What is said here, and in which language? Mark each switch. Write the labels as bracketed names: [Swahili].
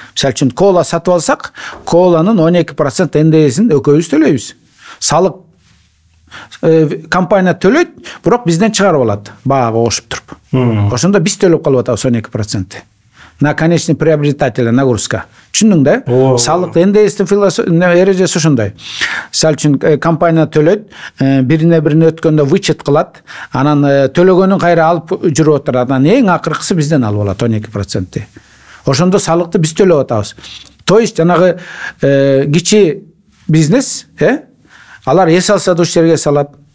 [Kyrgyz] Мисалы үчүн кола сатып алсак, коланын 12% НДСин экөөбүз төлөйбүз. Салык компания төлөйт, бирок бизден чыгарып алат, баага кошуп туруп. Ошондо биз төлөп калып атабыз 12%. [Russian] На конечный приобретателя нагрузка. [Kyrgyz] Түшүндүң да? Салык НДСтин эрежеси ошондой. Мисалы үчүн компания төлөйт, бирине өткөндө вычет кылат, анан төлөгөнүн кайра алып жүрүп отурат. Анан эң акыркысы бизден алып алат 12%. Ошондо салыкты биз төлөп атабыз. То есть жанагы кичи бизнес, алар эс алса да ушул жерге салат.